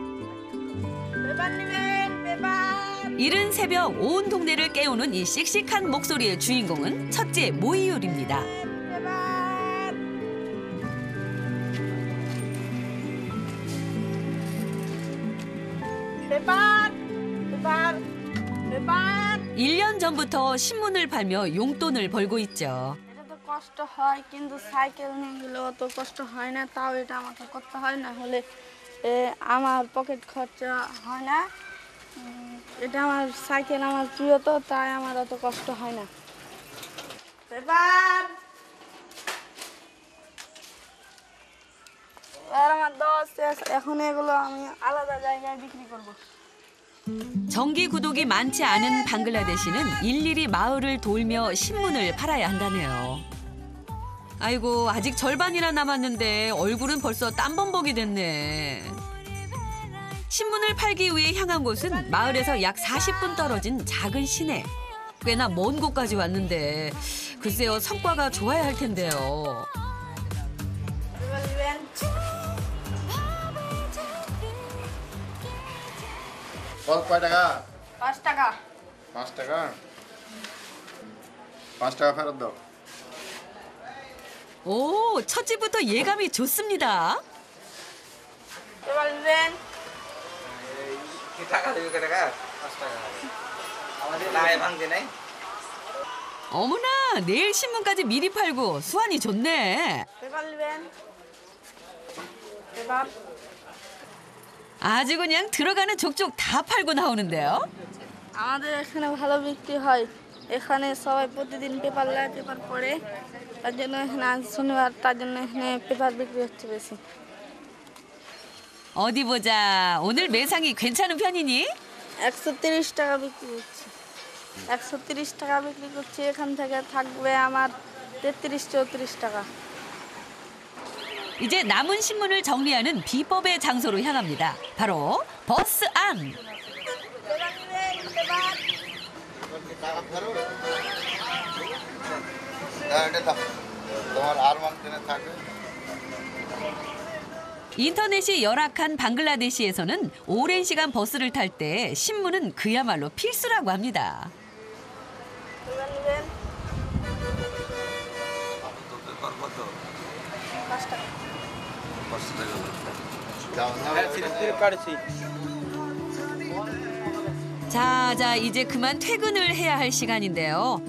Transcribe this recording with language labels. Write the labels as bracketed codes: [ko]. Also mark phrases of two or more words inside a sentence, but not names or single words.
[ko] 이른 새벽 온 동네를 깨우는 이 씩씩한 목소리의 주인공은 첫째 모이율입니다. 일 년 전부터 신문을 팔며 용돈을 벌고 있죠. [bn] কষ্ট হয় কিন্তু সাইকেল নিয়ে গেলে অত কষ্ট হয় না তাও এটা আমাকে করতে হয় না হলে আমার পকেট খরচা হয় না এটা আমার সাইকেল আমার প্রিয় তো তাই আমার অত কষ্ট হয় না পেপার আর আমার 10 এখন এগুলো আমি আলাদা জায়গায় বিক্রি করব [ko] 정기 구독이 많지 않은 방글라데시는 일일이 마을을 돌며 신문을 팔아야 한다네요. 아이고, 아직 절반이나 남았는데 얼굴은 벌써 땀범벅이 됐네. 신문을 팔기 위해 향한 곳은 마을에서 약 40분 떨어진 작은 시내. 꽤나 먼 곳까지 왔는데 글쎄요, 성과가 좋아야 할 텐데요. [bn] কয় টাকা? 5 টাকা 5 টাকা? 5 টাকা ফেরত দাও। [ko] 오, 첫 집부터 예감이 좋습니다. [bn] এবার নেন টাকা দেবে কত টাকা 5 টাকা আমাদের লায়ে ভাঙতে নাই [ko] 어머나, 내일 신문까지 미리 팔고 수완이 좋네. [bn] পেপার নেবেন পেপার [ko] 아주 그냥 들어가는 족족 다 팔고 나오는데요. [bn] আমাদের এখানে ভালো বিক্রি হয় এখানে সবাই প্রতিদিন পেপার নেয় পেপার পড়ে তার জন্য এখানে আজ শনিবার তার জন্য এখানে পেপার বিক্রি হচ্ছে বেশি [ko] 어디 보자. 오늘 매상이 괜찮은 편이니? [bn] 130 টাকা বিক্রি হচ্ছে 130 টাকা বিক্রি করছি এখান থেকে থাকবে আমার 33-34 টাকা [ko] 이제 남은 신문을 정리하는 비법의 장소로 향합니다. 바로 버스 안. [bn] তোমার আর মানতে থাকে [ko] 인터넷이 열악한 방글라데시에서는 오랜 시간 버스를 탈 때 신문은 그야말로 필수라고 합니다. 자, 이제 그만 퇴근을 해야 할 시간인데요.